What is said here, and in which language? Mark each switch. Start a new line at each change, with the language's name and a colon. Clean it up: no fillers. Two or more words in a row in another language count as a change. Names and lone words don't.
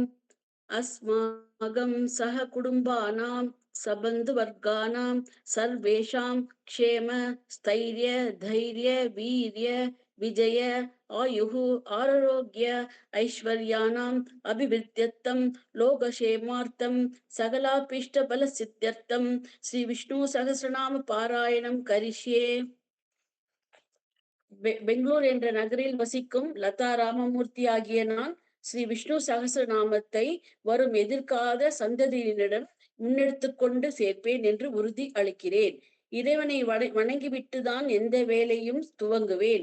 Sanskrit: अस्माकं सह कुटुम्बानां सबन्धुवर्गाणां सर्वेषां क्षेम स्थैर्य धैर्य वीर्य विजय आयुः आरोग्य ऐश्वर्याणाम् अभिवृद्ध्यर्थं लोकक्षेमार्थं सकलाभीष्टफलसिद्ध्यर्थं श्री विष्णु सहस्रनाम पारायणं करिष्ये।
Tamil: பெங்களூர் என்ற நகரில் வசிக்கும் லதா ராமமூர்த்தி ஆகிய நான் ஸ்ரீ விஷ்ணு சகஸ்ரநாமத்தை வரும் எதிர்கால சந்ததியினரிடம் முன்னெடுத்துக் கொண்டு சேர்ப்பேன் என்று உறுதி அளிக்கிறேன். இறைவனை வணங்கிவிட்டுதான் எந்த வேலையும் துவங்குவேன்.